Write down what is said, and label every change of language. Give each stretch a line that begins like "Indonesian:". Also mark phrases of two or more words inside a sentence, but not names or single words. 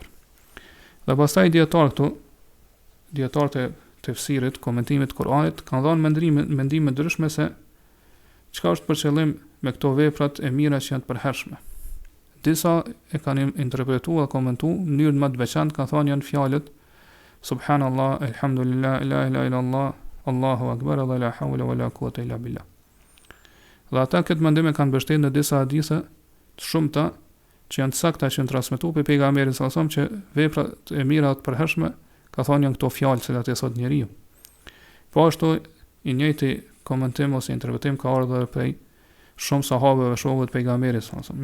Albanian: Dhe pastaj dietarët e tefsirit, komentimit të Kur'anit kanë dhënë mendime ndryshme se çka është për qëllim me këto veprat e mira që janë të përhershme. Disa e kanë interpretuar dhe komentuar në mënyrë më të veçantë, kanë thënë janë fjalët
Arabic: سبحان الله، الحمد لله, لا إله إلا الله، الله أكبر، لا حول ولا قوة إلا بالله. Dhe ata këtë mendim e kanë mbështetur në disa hadithe të shumta që janë të sakta që janë transmetuar pe pejgamberin صلى الله عليه وسلم që veprat e mira të përhershme ka thonë janë këto fjalë që atë sot njeriu. Po ashtu i njëjti komentim ose interpretim ka ardhur prej shumë sahabeve shokëve të pejgamberit صلى الله عليه وسلم.